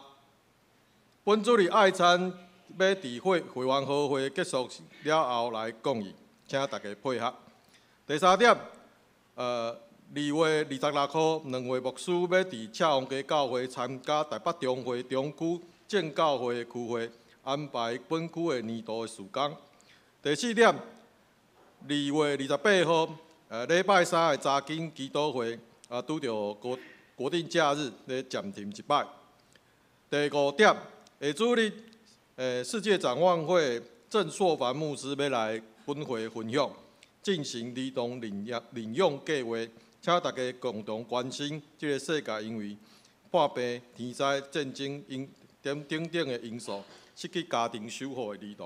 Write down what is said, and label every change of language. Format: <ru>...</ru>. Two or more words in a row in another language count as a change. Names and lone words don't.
<nan>本主日爱餐要伫会员好会结束了后来讲义，请大家配合。第三点，2月26号，2位牧师要伫赤峰街教会参加台北中会中区正教会的区会，安排本区的年度的事工。第四点，2 月28 號，禮拜三的查經基督會，拄着國定假日，咧暫停一擺。第5點，下主日，世界展望會鄭碩凡牧師要來本會分享，進行兒童領養計劃，請大家共同關心這個世界因為破病、天災、戰爭等的因素，失去家庭守護的兒童。</nan>